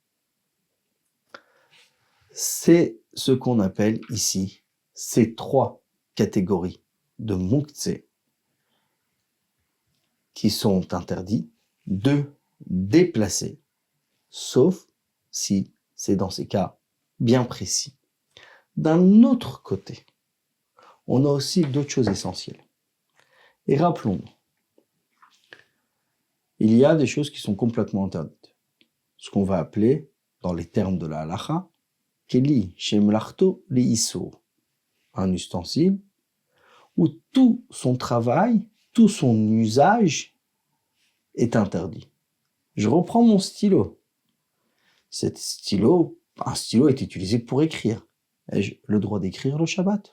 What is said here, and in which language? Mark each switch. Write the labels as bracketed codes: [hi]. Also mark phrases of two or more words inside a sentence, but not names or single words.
[fr] C'est ce qu'on appelle ici ces trois catégories de mouktsé qui sont interdits de déplacer, sauf si c'est dans ces cas bien précis. D'un autre côté, on a aussi d'autres choses essentielles. Et rappelons-nous, il y a des choses qui sont complètement interdites. Ce qu'on va appeler, dans les termes de la halacha, [he] כלי שמלאכתו לאיסור, [fr] un ustensile où tout son travail, tout son usage est interdit. Je reprends mon stylo. Cet stylo Un stylo est utilisé pour écrire. Ai-je le droit d'écrire le Shabbat?